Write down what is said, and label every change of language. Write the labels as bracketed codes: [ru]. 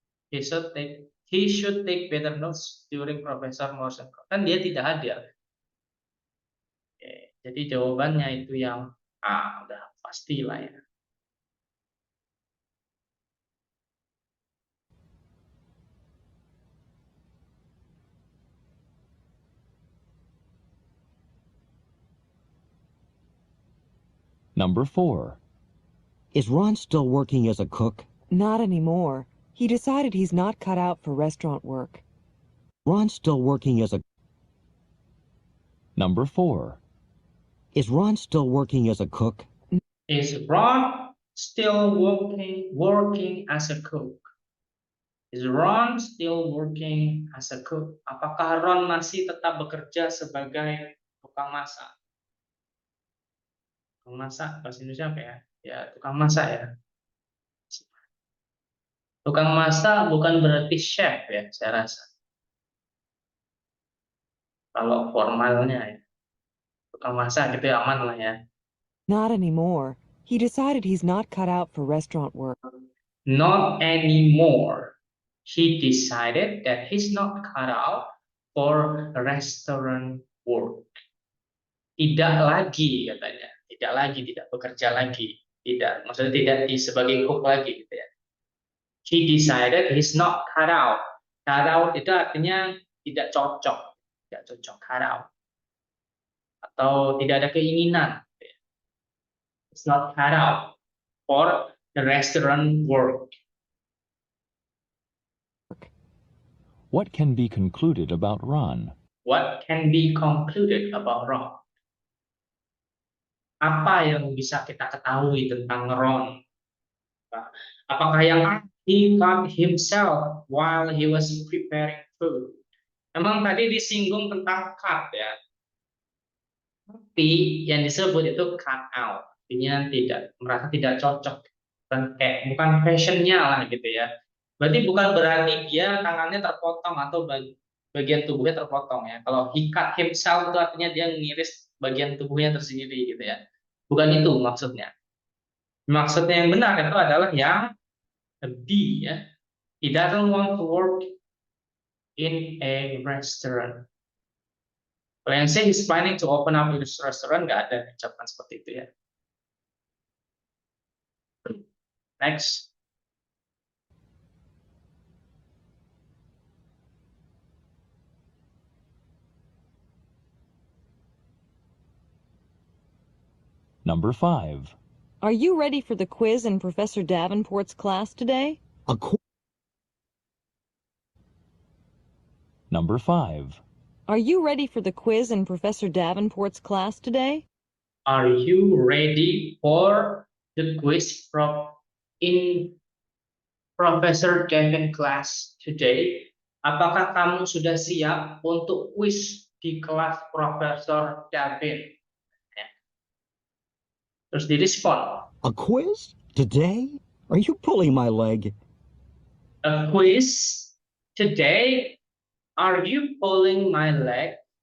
[en] He should take better notes during Professor Morrison. [id] Kan dia tidak hadir. Oke, jadi jawabannya itu yang A, udah pasti lah ya. [en] Number 4. Is Ron still working as a cook? Not anymore. He decided he's not cut out for restaurant work. Ron's still working as a... Number 4. Is Ron still working as a cook? Is Ron still working as a cook? Is Ron still working as a cook? [id] Apakah Ron masih tetap bekerja sebagai tukang masak? Tukang masak bahasa Indonesia apa ya? Ya, tukang masak ya. Tukang masak bukan berarti chef ya, saya rasa. Kalau formalnya ya. Tukang masak gitu ya, aman lah ya. [en] Not anymore. He decided he's not cut out for restaurant work. Not anymore. He decided that he's not cut out for restaurant work. [id] Tidak lagi katanya, tidak lagi, tidak bekerja lagi, tidak, maksudnya tidak sebagai cook lagi gitu ya. [en] He decided he's not cut out. [id] Cut out itu artinya tidak cocok, cut out, atau tidak ada keinginan. Gitu ya. [en] It's not cut out for the restaurant work. What can be concluded about Ron? What can be concluded about Ron? [id] Apa yang bisa kita ketahui tentang Ron? Apakah yang [en] he cut himself while he was preparing food? [id] Memang tadi disinggung tentang cut ya. Tapi yang disebut itu cut out. Artinya merasa tidak cocok. Bukan fashionnya lah gitu ya. Berarti bukan berarti dia tangannya terpotong atau bagian tubuhnya terpotong ya. Kalau [en] he cut himself [id] itu artinya dia ngiris bagian tubuhnya tersendiri gitu ya. Bukan itu maksudnya. Maksudnya yang benar itu adalah yang B ya. [en] He doesn't want to work in a restaurant. [id] Kalau yang C, [en] he's planning to open up a restaurant, [id] nggak ada ucapan seperti itu ya. [en] Next. Number 5. Are you ready for the quiz in Professor Davenport's class today? Number 5. Are you ready for the quiz in Professor Davenport's class today? Are you ready for the quiz in Professor Davenport class today? [id] Apakah kamu sudah siap untuk quiz di kelas Profesor Davenport? Terus direspon. [en] A quiz? Today? Are you pulling my leg? A quiz today? Are you pulling my leg?